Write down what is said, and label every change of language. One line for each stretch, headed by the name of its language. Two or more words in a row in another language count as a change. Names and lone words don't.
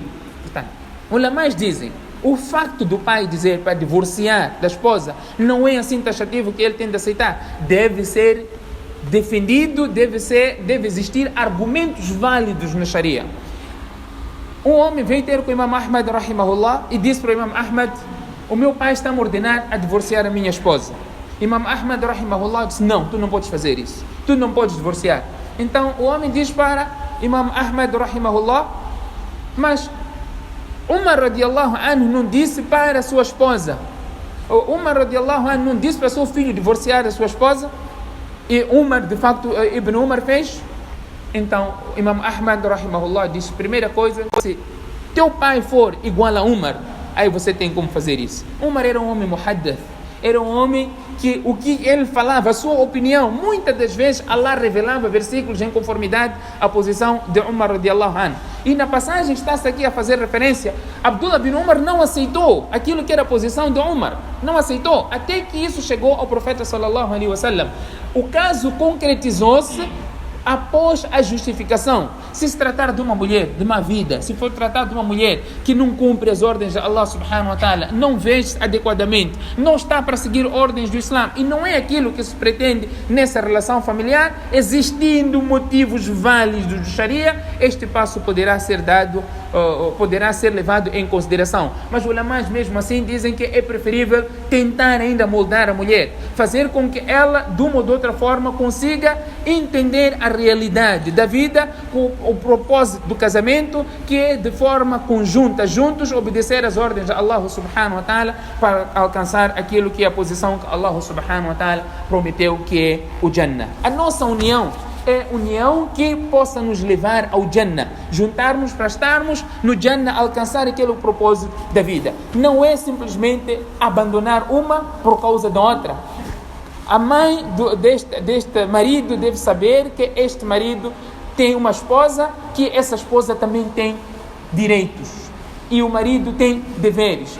Portuguese: Portanto, os ulamás dizem, o facto do pai dizer para divorciar da esposa não é assim taxativo que ele tem de aceitar. Deve ser defendido, deve existir argumentos válidos na Sharia. Um homem veio ter com o Imam Ahmad rahimahullah e disse para o Imam Ahmad: o meu pai está a me ordenar a divorciar a minha esposa. Imam Ahmad rahimahullah disse: não, tu não podes fazer isso, tu não podes divorciar. Então o homem diz para Imam Ahmad rahimahullah: mas Umar
Arabic: رضي الله عنه
Portuguese: não disse para a sua esposa, Umar
Arabic: رضي الله عنه
Portuguese: não disse para o seu filho divorciar a sua esposa? E Umar, de facto, Ibn Umar fez. Então Imam Ahmad rahimahullah disse: primeira coisa, se teu pai for igual a Umar, aí você tem como fazer isso. Umar era um homem muhaddath, era um homem que o que ele falava, a sua opinião, muitas das vezes Allah revelava versículos em conformidade à posição de Umar
Arabic: رضي الله عنه.
Portuguese: E na passagem está-se aqui a fazer referência, Abdullah bin Umar não aceitou aquilo que era a posição de Umar, não aceitou, até que isso chegou ao profeta
Arabic: صلى الله عليه وسلم.
Portuguese: O caso concretizou-se após a justificação. Se tratar de uma mulher, de uma vida, se for tratar de uma mulher que não cumpre as ordens de Allah
Arabic: سبحانه وتعالى,
Portuguese: não veste adequadamente, não está para seguir ordens do Islã, e não é aquilo que se pretende nessa relação familiar, existindo motivos válidos do Sharia, este passo poderá ser dado poderá ser levado em consideração. Mas os ulamás mesmo assim dizem que é preferível tentar ainda moldar a mulher, fazer com que ela, de uma ou de outra forma, consiga entender a realidade da vida, o propósito do casamento, que é de forma conjunta, juntos, obedecer às ordens de Allah
Arabic: سبحانه وتعالى
Portuguese: para alcançar aquilo que é a posição que Allah
Arabic: سبحانه وتعالى
Portuguese: prometeu, que é o Jannah. A nossa união é união que possa nos levar ao Jannah, juntarmos para estarmos no Jannah, alcançar aquele propósito da vida. Não é simplesmente abandonar uma por causa da outra. A mãe deste marido deve saber que este marido tem uma esposa, que essa esposa também tem direitos e o marido tem deveres.